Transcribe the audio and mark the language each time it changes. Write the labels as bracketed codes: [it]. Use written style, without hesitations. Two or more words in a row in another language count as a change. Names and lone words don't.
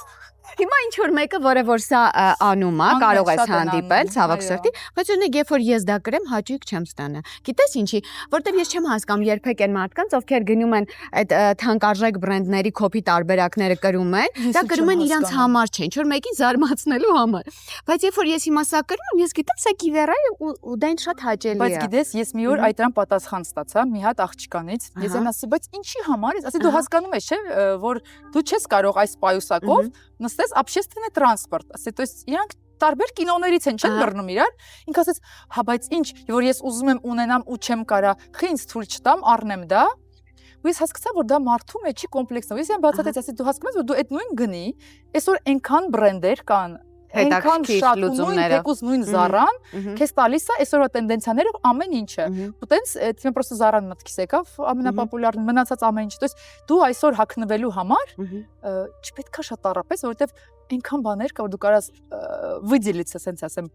[hy] Հիմա ինչ որ մեկը, որը որ սա անում է, կարող ես հանդիպել, ցավոք սրտի, բայց օրինակ երբ որ ես դա կրեմ, հաճույք չեմ ստանա։ Գիտես ինչի, որտեվ ես չեմ հասկանում երբեք այն մարդկանց, ովքեր գնում են այդ թանկարժեք բրենդների կոպի տարբերակները կրում են, դա կրում են իրանց համար չէ, ինչ որ մեկին զարմացնելու համար։ Բայց երբ որ ես հիմա սա կրում եմ, ես գիտեմ սա Կիվերա է ու դա ինձ շատ հաճելի է։ Բայց գիտես, ես մի օր այդ դրան պատասխան ստացա մի հատ աղջկանից։ Ես այն ասի, բայց ինչի համար ես, ասի դու հասկանում ես, չէ, որ դու չես կարող այս պայուսակով նստես общественный транспорт, ասի, [ru] то есть [hy] իրանք տարբեր կինոներից են, չեն բռնում իրար։ Ինքը ասեց, հա, բայց ինչ, որ ես ուզում եմ ունենամ ու չեմ կարա, խի ինձ թույլ չտամ, առնեմ դա։ Ու ես հասկացա, որ դա մարդու մեջի կոմպլեքս է։ Ես այն բացատրեց, ասի, դու հասկանում ես, որ դու այդ նույն գնի, այսօր այնքան բրենդեր կան, այնքան շատ նույն թեկուզ նույն Zara-ն, քեզ տալիս է այսօրվա տենդենցիաները ամեն ինչը։ Ու տենց թիմը պրոստը Zara-ն մտքիս եկավ, ամենապոպուլյարն մնացած ամեն ինչ։ [ru] То есть [hy] դու այսօր հագնվելու համար չպետք է շատ տառապես, որովհետև այնքան բաներ կա, որ դու կարաս выделиться, ասենց ասեմ,